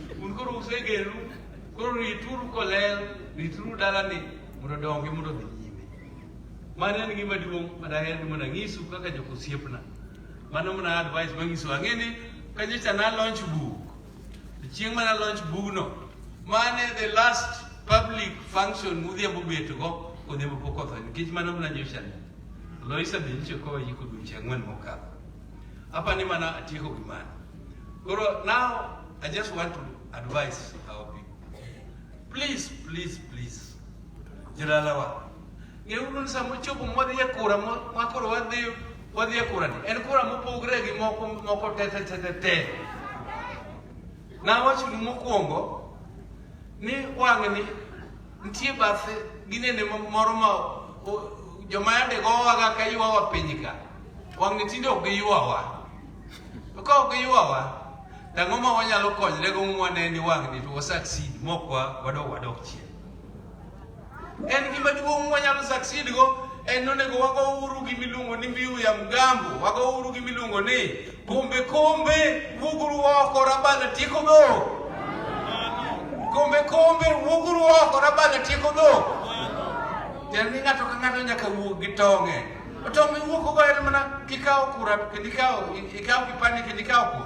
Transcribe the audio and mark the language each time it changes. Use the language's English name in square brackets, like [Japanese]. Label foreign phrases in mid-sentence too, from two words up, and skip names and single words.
[Luo (Kenya and Tanzania)] Un koro usegeru koro rituru kolel rituru dalani mondo dongi mondo dhi nyime. Mano en gima duong' madaher ni mondo ang'isu kaka jokosiepna. Mano mana advice mangisu ang'eni kanyicha na [English] launch book. [Luo (Kenya and Tanzania)] Chieng' mana [English] launch book [Luo (Kenya and Tanzania)] no. Mane [English] the last public function [Luo (Kenya and Tanzania)] mudhiambo beto go odhiambo pok otho nikech mano mana nyocha. Loisa bincho ko yiko duche ang'wen mokalo. Hapa ni mana atieko gimana. [English] Koro now I just want to advise our people. Please, please, please. [Luo (Kenya and Tanzania)] Jiralawa. Ngeuru samo chopo modhi e kura makoro wadhi e kura ni. En kura mopogre gi moko te. Na wacho ni mokwongo ni wang'ni nitie bathe ginene moro ma joma yande gowaga ka ywawa piny ka. Wang'ni tinde ok giywawa. Ka ok giywawa, d'ang'o ma wanyalo konyre go mwane ni wang'ni to succeed mokwa wadok chien. En gima duong' wanyalo succeed go en onego wago uru gi miluongo ni [Swahili] mbiu ya mgambo, [Luo (Kenya and Tanzania)] wago uru gi miluongo ni kombe wuguru oko rabana tieko go. Kombe wuguru oko rabana tieko go. Ni ng'ato ka ng'ato nyaka wuog gi tong'e. Tong'e wuok go en mana kikawo kura kendo ikawo kipande kendo ikawo kura.